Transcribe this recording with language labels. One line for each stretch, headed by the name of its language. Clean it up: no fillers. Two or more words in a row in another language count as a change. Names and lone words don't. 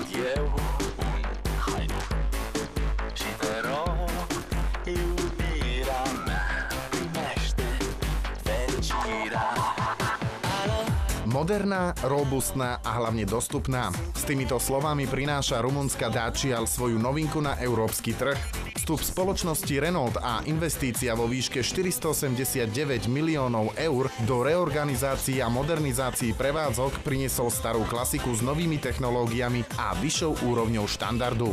Romanian: Viveu un hype. Și te rog, iubirea mea, primește fericirea.
Slovak: Moderná, robustná a hlavne dostupná. S týmito slovami prináša rumunská Dacia svoju novinku na európsky trh. Vstup spoločnosti Renault a investícia vo výške 489 miliónov eur do reorganizácií a modernizácií prevádzok priniesol starú klasiku s novými technológiami a vyššou úrovňou štandardu.